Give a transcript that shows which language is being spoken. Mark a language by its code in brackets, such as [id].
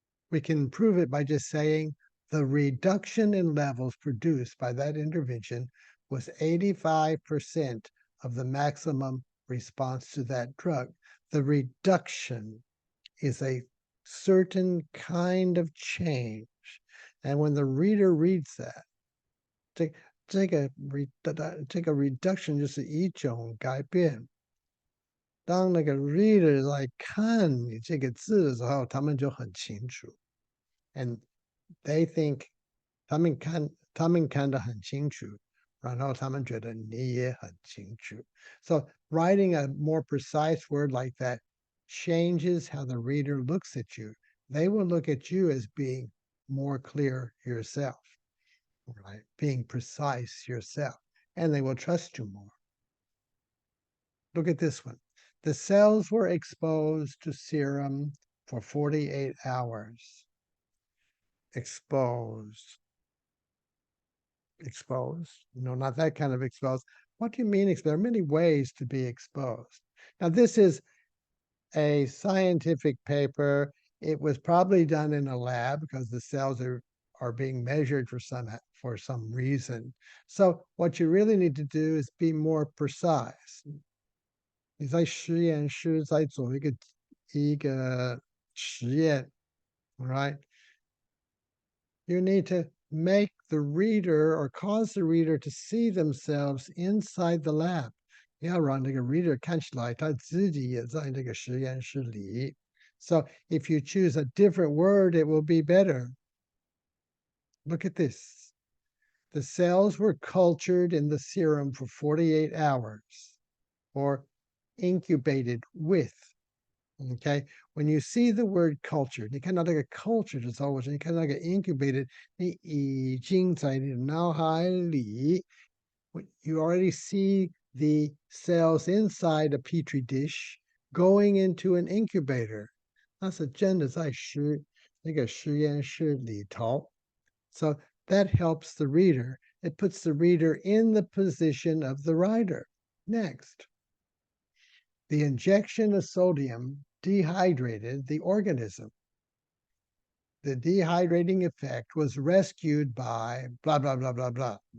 [en] We can prove it by just saying the reduction in levels produced by that intervention was 85% of the maximum response to that drug. The reduction is a certain kind of change. And when the reader reads that, [zh] 这个 reduction 就是一种改变。当那个 reader 来看你这个字的时候，他们就很清楚。 [en] And they think [zh] 他们看得很清楚，然后他们觉得你也很清楚。 [en] So writing a more precise word like that changes how the reader looks at you. They will look at you as being more clear yourself, right? Being precise yourself. and they will trust you more. Look at this one. The cells were exposed to serum for 48 hours. Exposed. Exposed. No, not that kind of exposed. What do you mean exposed? There are many ways to be exposed. Now, this is a scientific paper. It was probably done in a lab because the cells are being measured for some reason. So what you really need to do is be more precise. [zh] 你在实验室在做一个实验, right? [en] You need to make the reader or cause the reader to see themselves inside the lab. [zh] 你要让那个 reader 看起来他自己也在那个实验室里. [en] So if you choose a different word, it will be better. Look at this. The cells were cultured in the serum for 48 hours or incubated with. Okay, when you see the word cultured, [zh] 你看到这个 cultured 的时候，或者你看到那个 incubated, 你已经在你的脑海里 [en] you already see the cells inside a petri dish going into an incubator. [zh] 那是真的在那个实验室里头. [en] So that helps the reader. It puts the reader in the position of the writer. Next. The injection of sodium dehydrated the organism. The dehydrating effect was rescued by blah blah blah blah blah.